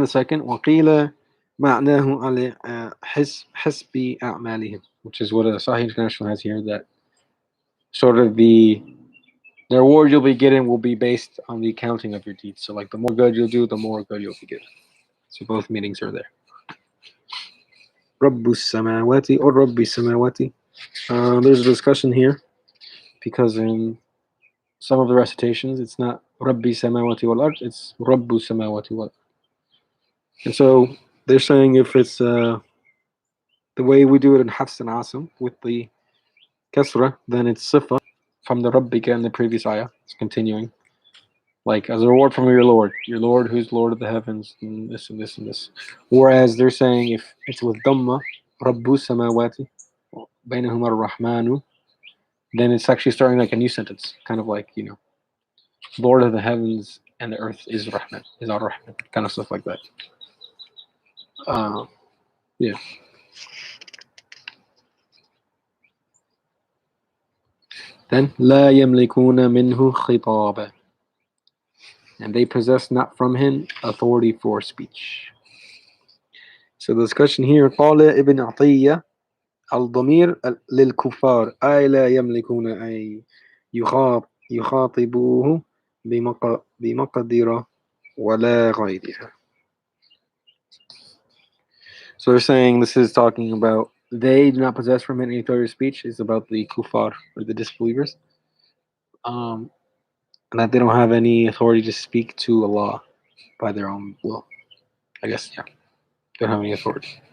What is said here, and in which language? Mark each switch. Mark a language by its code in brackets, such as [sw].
[en] The second, [ar] وقيل معناه على حسب أعمالهم, [en] which is what a Sahih International has here, that sort of the reward you'll be getting will be based on the accounting of your deeds. So like the more good you'll do, the more good you'll be getting. So both meanings are there. [ar] رب السماوات or رب السماوات. [en] There's a discussion here because in some of the recitations it's not [ar] رب السماوات والأرض, [en] it's رب السماوات والأرض. And so they're saying if it's the way we do it in Hafs and Asim with the Kasra, then it's Sifa from the Rabbika in the previous ayah. It's continuing. Like as a reward from your Lord who's Lord of the heavens, and this and this and this. Whereas they're saying if it's with Dhamma, [ar] Rabbu Samawati, Bainahum ar-Rahmanu, [en] then it's actually starting like a new sentence. Kind of like, Lord of the heavens and the earth is Rahman, is ar-Rahman, kind of stuff like that. Yeah. Then [ar] لا يملكون منه خطابا, [en] and they possess not from him authority for speech. So the discussion here, [ar] قال ابن عطية الضمير للكفار أي لا يملكون أن يخاطبوه بمقدرة ولا غيرها. [en] So they're saying this is talking about they do not possess from any authority of speech. It's about the kuffar, or the disbelievers, and that they don't have any authority to speak to Allah by their own will. I guess, yeah, they don't have any authority.